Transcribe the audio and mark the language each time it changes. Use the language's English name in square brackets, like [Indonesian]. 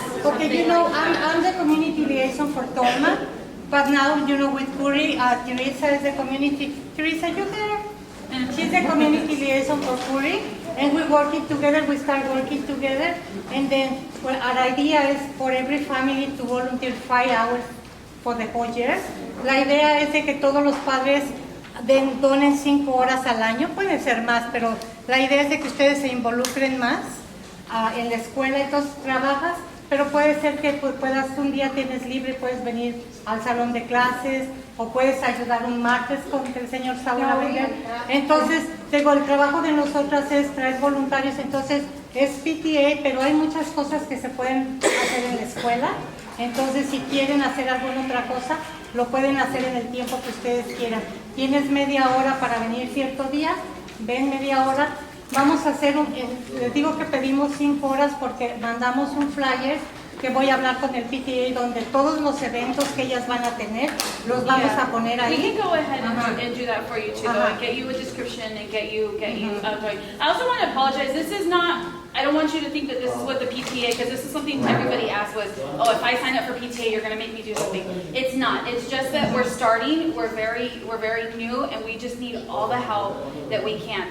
[English] Okay, I'm the community liaison for Thorman, but now, with Currie, Teresa is the community. Teresa, you there? She's the community liaison for Currie, and we're working together. We start working together, and then our idea is for every family to volunteer 5 hours for the whole year. [Spanish] La idea es de que todos los padres donen 5 horas al año, pueden ser más, pero la idea es de que ustedes se involucren más en la escuela. Entonces trabajas, pero puede ser que un día tienes libre, puedes venir al salón de clases o puedes ayudar un martes con el señor Saul a vender. Entonces, el trabajo de nosotras es traer voluntarios, entonces es PTA, pero hay muchas cosas que se pueden hacer en la escuela. Entonces, si quieren hacer alguna otra cosa, lo pueden hacer en el tiempo que ustedes quieran. Tienes media hora para venir cierto día, ven media hora. Vamos a hacer les digo que pedimos 5 horas porque mandamos un flyer que voy a hablar con el PTA donde todos los eventos que ellas van a tener los vamos a poner ahí. [English] We can go ahead and do that for you too, though, and get you a description and get you. I also want to apologize. This is not. I don't want you to think that this is what the PTA, because this is something everybody asked was, oh, if I sign up for PTA, you're going to make me do something. It's not. It's just that we're starting. We're very new, and we just need all the help that we can.